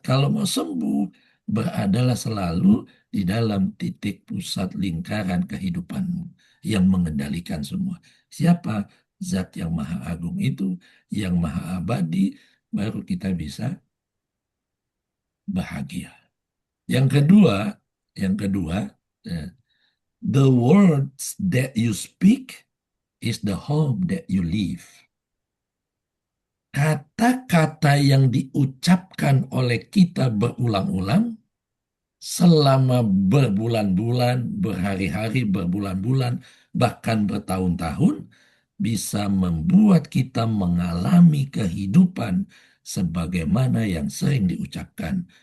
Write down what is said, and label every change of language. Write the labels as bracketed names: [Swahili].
[Indonesian] Kalau mau sembuh beradalah selalu di dalam titik pusat lingkaran kehidupanmu yang mengendalikan semua. Siapa? Zat yang maha agung itu, yang maha abadi, baru kita bisa bahagia. Yang kedua, eh, [English] the words that you speak is the home that you live. [Indonesian] Kata-kata yang diucapkan oleh kita berulang-ulang selama berbulan-bulan, berhari-hari, berbulan-bulan, bahkan bertahun-tahun bisa membuat kita mengalami kehidupan sebagaimana yang sering diucapkan.